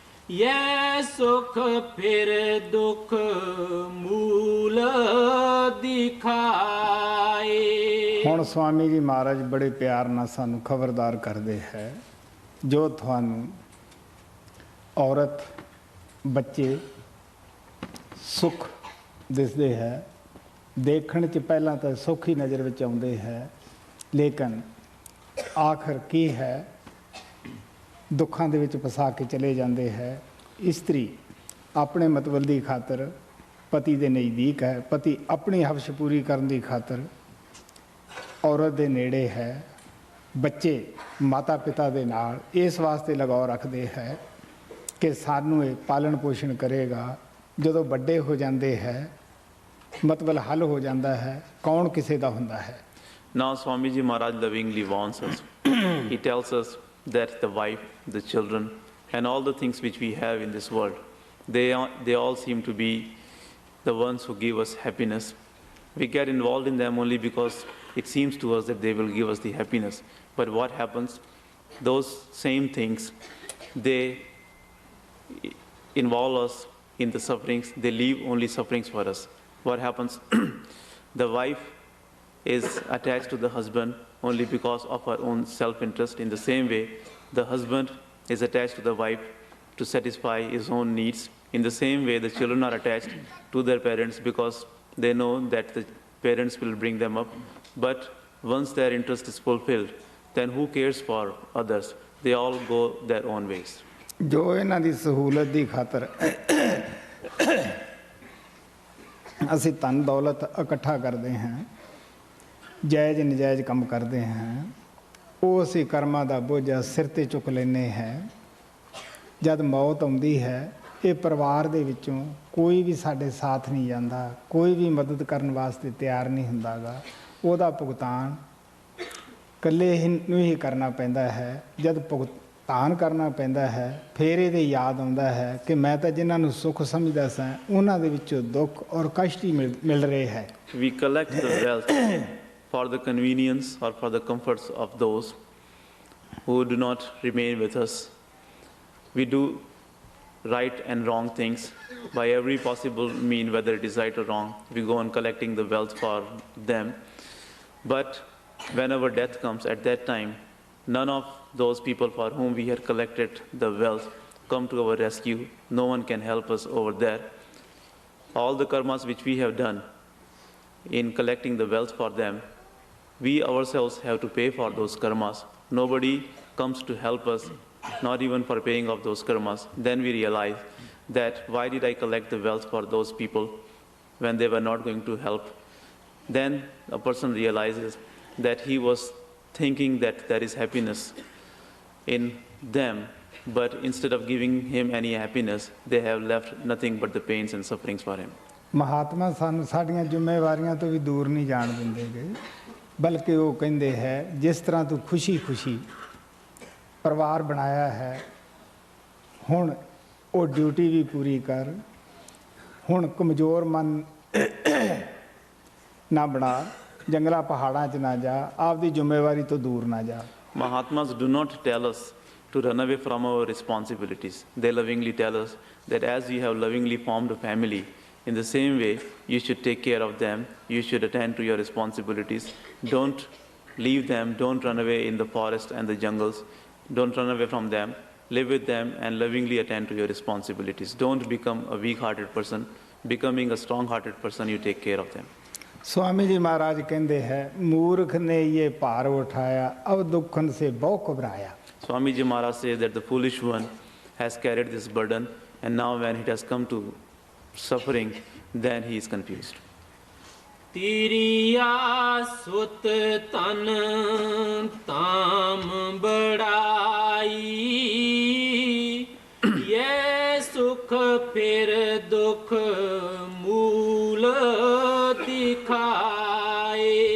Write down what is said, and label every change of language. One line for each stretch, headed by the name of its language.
Hindi: ये सुख फिर दुख मूल दिखाए।
Punjabi: ਹੁਣ ਸਵਾਮੀ ਜੀ ਮਹਾਰਾਜ ਬੜੇ ਪਿਆਰ ਨਾਲ ਸਾਨੂੰ ਖਬਰਦਾਰ ਕਰਦੇ ਹੈ, ਜੋ ਤੁਹਾਨੂੰ ਔਰਤ ਬੱਚੇ ਸੁੱਖ ਦਿਸਦੇ ਹੈ, ਦੇਖਣ 'ਚ ਪਹਿਲਾਂ ਤਾਂ ਸੁੱਖ ਹੀ ਨਜ਼ਰ ਵਿੱਚ ਆਉਂਦੇ ਹੈ, ਲੇਕਿਨ ਆਖਰ ਕੀ ਹੈ ਦੁੱਖਾਂ ਦੇ ਵਿੱਚ ਫਸਾ ਕੇ ਚਲੇ ਜਾਂਦੇ ਹੈ। ਇਸਤਰੀ ਆਪਣੇ ਮਤਲਬ ਦੀ ਖਾਤਰ ਪਤੀ ਦੇ ਨਜ਼ਦੀਕ ਹੈ, ਪਤੀ ਆਪਣੀ ਹਵਸ਼ ਪੂਰੀ ਕਰਨ ਦੀ ਖਾਤਰ ਔਰਤ ਦੇ ਨੇੜੇ ਹੈ, ਬੱਚੇ ਮਾਤਾ ਪਿਤਾ ਦੇ ਨਾਲ ਇਸ ਵਾਸਤੇ ਲਗਾਓ ਰੱਖਦੇ ਹੈ ਕਿ ਸਾਨੂੰ ਇਹ ਪਾਲਣ ਪੋਸ਼ਣ ਕਰੇਗਾ। ਜਦੋਂ ਵੱਡੇ ਹੋ ਜਾਂਦੇ ਹੈ ਮਤਲਬ ਹੱਲ ਹੋ ਜਾਂਦਾ ਹੈ, ਕੌਣ ਕਿਸੇ ਦਾ ਹੁੰਦਾ ਹੈ।
English: Now Swamiji Maharaj lovingly warns us. He tells us that the wife, the children, and all the things which we have in this world, they all seem to be the ones who give us happiness. We get involved in them only because it seems to us that they will give us the happiness. But what happens? Those same things, they involve us in the sufferings. They leave only sufferings for us. What happens? The wife is attached to the husband only because of her own self-interest. In the same way, the husband is attached to the wife to satisfy his own needs. In the same way, the children are attached to their parents because they know that the parents will bring them up. But once their interest is fulfilled, then who cares for others? They all go their own ways.
Punjabi: ਜੋ ਇਹਨਾਂ ਦੀ ਸਹੂਲਤ ਦੀ ਖਾਤਰ ਅਸੀਂ ਧਨ ਦੌਲਤ ਇਕੱਠਾ ਕਰਦੇ ਹਾਂ, ਜਾਇਜ਼ ਨਜਾਇਜ਼ ਕੰਮ ਕਰਦੇ ਹਾਂ, ਉਹ ਅਸੀਂ ਕਰਮਾਂ ਦਾ ਬੋਝਾ ਸਿਰ 'ਤੇ ਚੁੱਕ ਲੈਂਦੇ ਹਾਂ। ਜਦ ਮੌਤ ਆਉਂਦੀ ਹੈ, ਇਹ ਪਰਿਵਾਰ ਦੇ ਵਿੱਚੋਂ ਕੋਈ ਵੀ ਸਾਡੇ ਸਾਥ ਨਹੀਂ ਜਾਂਦਾ, ਕੋਈ ਵੀ ਮਦਦ ਕਰਨ ਵਾਸਤੇ ਤਿਆਰ ਨਹੀਂ ਹੁੰਦਾ ਗਾ। ਉਹਦਾ ਭੁਗਤਾਨ ਇਕੱਲੇ ਨੂੰ ਹੀ ਕਰਨਾ ਪੈਂਦਾ ਹੈ। ਜਦ ਭੁਗਤਾਨ ਕਰਨਾ ਪੈਂਦਾ ਹੈ, ਫਿਰ ਇਹਦੇ ਯਾਦ ਆਉਂਦਾ ਹੈ ਕਿ ਮੈਂ ਤਾਂ ਜਿਨ੍ਹਾਂ ਨੂੰ ਸੁੱਖ ਸਮਝਦਾ ਸਾਂ, ਉਹਨਾਂ ਦੇ ਵਿੱਚੋਂ ਦੁੱਖ ਔਰ ਕਸ਼ਟ ਹੀ ਮਿਲ ਰਹੇ ਹੈ।
English: We collect the wealth for the convenience or for the comforts of those who do not remain with us. We do right and wrong things by every possible mean, whether it is right or wrong. We go on collecting the wealth for them. But whenever death comes, at that time, none of those people for whom we had collected the wealth come to our rescue. No one can help us over there. All the karmas which we have done in collecting the wealth for them, we ourselves have to pay for those karmas. Nobody comes to help us, not even for paying off those karmas. Then we realize that why did I collect the wealth for those people when they were not going to help? Then a person realizes that he was thinking that there is happiness in them, but instead of giving him any happiness, they have left nothing but the pains and sufferings for him.
Punjabi: Mahatma ਸਾਨੂੰ ਸਾਡੀਆਂ ਜ਼ਿੰਮੇਵਾਰੀਆਂ ਤੋਂ ਵੀ ਦੂਰ ਨਹੀਂ ਜਾਣ ਦਿੰਦੇ ਗਏ, ਬਲਕਿ ਉਹ ਕਹਿੰਦੇ ਹੈ ਜਿਸ ਤਰ੍ਹਾਂ ਤੂੰ ਖੁਸ਼ੀ ਖੁਸ਼ੀ ਪਰਿਵਾਰ ਬਣਾਇਆ ਹੈ, ਹੁਣ ਉਹ ਡਿਊਟੀ ਵੀ ਪੂਰੀ ਕਰ। ਹੁਣ ਕਮਜ਼ੋਰ ਮਨ ਨਾ ਬਣਾ, ਜੰਗਲਾਂ ਪਹਾੜਾਂ 'ਚ ਨਾ ਜਾ, ਆਪਦੀ ਜ਼ਿੰਮੇਵਾਰੀ ਤੋਂ ਦੂਰ ਨਾ ਜਾ।
English: Mahatmas do not tell us to run away from our responsibilities. They lovingly tell us that as you have lovingly formed a family, in the same way you should take care of them, you should attend to your responsibilities. Don't leave them, don't run away in the forest and the jungles, don't run away from them. Live with them and lovingly attend to your responsibilities. Don't become a weak-hearted person. Becoming a strong-hearted person, you take care of them.
Hindi: Swami ji महाराज कहते हैं, मूर्ख ने ये भार उठाया, अब दुखन से बहुत घबराया।
English: Swami Ji Maharaj says that the foolish one has carried this burden, and now when it has come to suffering, then he is confused.
Punjabi: ਤੀਰੀਆ ਸੁਤ ਤਨ ਤਾਮ ਬੜਾਈ, ਇਹ ਸੁਖ ਫਿਰ ਦੁਖ ਮੂਲ ਦਿਖਾਏ।